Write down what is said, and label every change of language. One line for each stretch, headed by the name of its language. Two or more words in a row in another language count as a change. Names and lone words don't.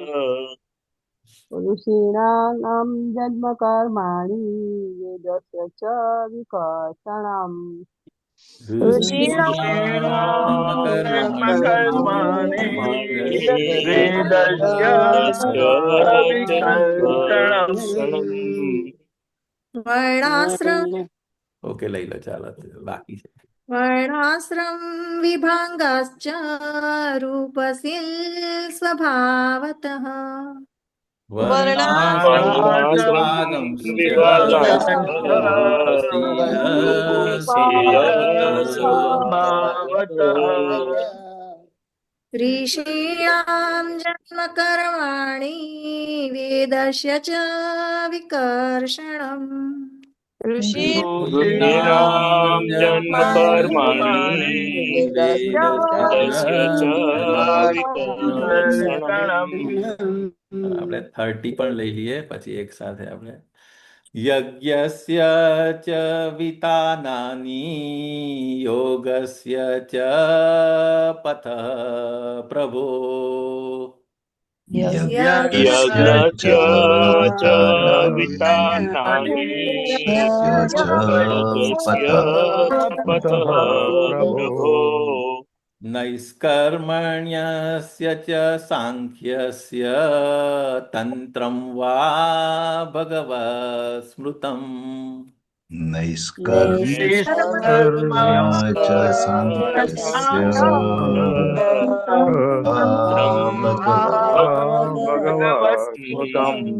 Sanskrit: ऋषीणां जन्म कर्माणि वेदस्य च विकर्षणम् वर्णाश्रम
Gujarati: ओके લઈ લો ચાલો બાકી છે
Sanskrit: वर्णाश्रम विभागाश्च रूपशील स्वभावतः ऋषीणां जन्म कर्माणि वेदस्य च विकर्षणम् ऋषीणां जन्म कर्माणि वेदस्य च विकर्षणम्
Gujarati: આપણે 30 પણ લઈ લઈએ પછી એક સાથે આપણે
Sanskrit: यज्ञस्य च वितानानि योगस्य च पथः प्रभो यज्ञस्य च वितानानि योगस्य पथः प्रभो नैष्कर्मण्यस्य च सांख्यस्य तंत्रम वा भगवत स्मृतम. नैष्कर्म्य च सांख्यस्य भगवत स्मृतम.